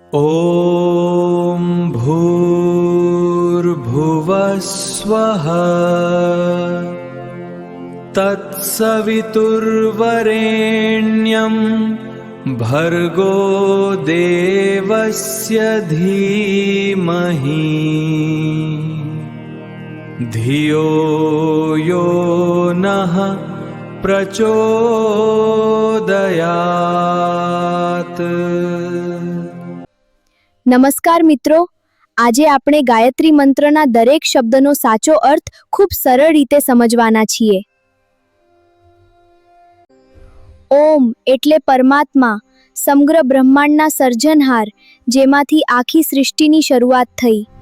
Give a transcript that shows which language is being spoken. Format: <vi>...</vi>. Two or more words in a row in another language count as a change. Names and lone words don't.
<sa>ॐ भूर्भुवस्वः तत्सवितुर्वरेण्यं भर्गो देवस्य धीमहि धियो यो नः प्रचोदयात्।</sa> <gu>નમસ્કાર મિત્રો, આજે આપણે ગાયત્રી મંત્રના દરેક શબ્દનો સાચો અર્થ ખૂબ સરળ રીતે સમજવાના છીએ। ઓમ એટલે પરમાત્મા, સમગ્ર બ્રહ્માંડના સર્જનહાર, જેમાંથી આખી સૃષ્ટિની શરૂઆત થઈ।</gu>